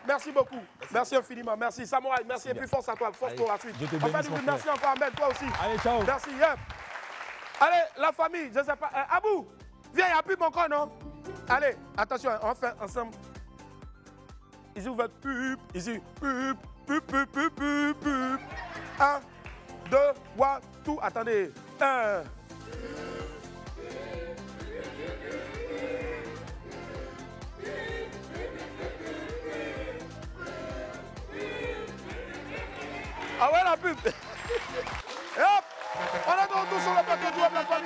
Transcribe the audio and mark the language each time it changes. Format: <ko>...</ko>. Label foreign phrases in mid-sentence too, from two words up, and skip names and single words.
<fr>Merci beaucoup. Merci infiniment. Merci Samouraï. Merci et puis force à toi. Force pour la suite. On fait du bruit. Merci encore Ahmed. Toi aussi. Allez, ciao. Merci. Allez, la famille. Je ne sais pas. Abou, viens, il n'y a plus mon corps, non? Allez, attention, on fait ensemble. Ici, vous faites pup. Ici, pup, pup, pup, pup, pup, pup. 1, 2, 1, tout. Attendez. 1. Ah ouais, la pub. Et hop, on est de retour sur le plateau du Web, la famille.</fr>